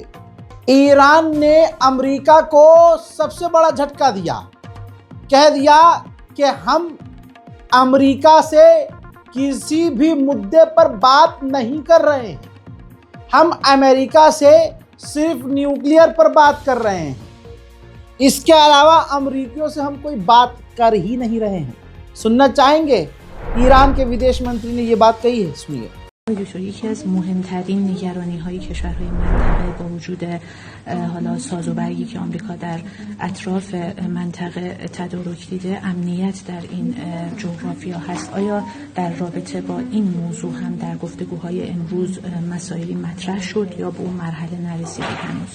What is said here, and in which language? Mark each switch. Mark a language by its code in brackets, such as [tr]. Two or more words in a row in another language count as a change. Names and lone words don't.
[hi] ईरान ने अमेरिका को सबसे बड़ा झटका दिया, कह दिया कि हम अमेरिका से किसी भी मुद्दे पर बात नहीं कर रहे हैं, हम अमेरिका से सिर्फ न्यूक्लियर पर बात कर रहे हैं, इसके अलावा अमेरिकियों से हम कोई बात कर ही नहीं रहे हैं। सुनना चाहेंगे ईरान के विदेश मंत्री ने ये बात कही है, सुनिए। [fa] یکی از مهمترین نگرانی‌های کشورهای منطقه با وجود حالا سازوبرگی که آمریکا در اطراف منطقه تدارک دیده، امنیت در این جغرافیا هست. آیا در رابطه با این موضوع هم در گفتگوهای امروز مسائلی مطرح شد یا به اون مرحله نرسیده هنوز؟